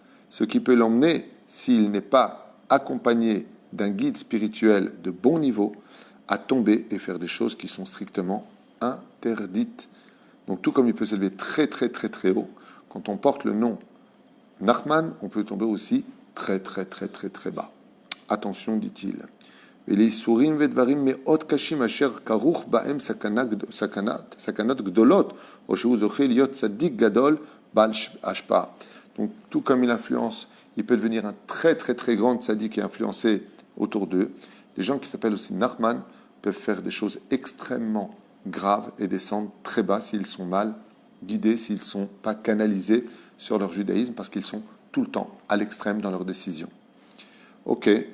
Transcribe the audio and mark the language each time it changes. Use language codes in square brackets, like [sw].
[fr] Ce qui peut l'emmener, s'il n'est pas accompagné d'un guide spirituel de bon niveau, à tomber et faire des choses qui sont strictement interdites. Donc tout comme il peut s'élever très très très très haut, quand on porte le nom Nachman, on peut tomber aussi très très très très très bas. Attention, dit-il. [he] ולאיסורים ודברים מאוד קשים אשר כרוך בהם סכנות גדולות, או שהוא זוכה להיות צדיק גדול בעל השפעה. [fr] Donc, tout comme il influence, il peut devenir un très très très grand tzaddik et influencer autour d'eux. Les gens qui s'appellent aussi Nachman peuvent faire des choses extrêmement graves et descendre très bas s'ils sont mal guidés, s'ils ne sont pas canalisés sur leur judaïsme, parce qu'ils sont tout le temps à l'extrême dans leurs décisions. Ok.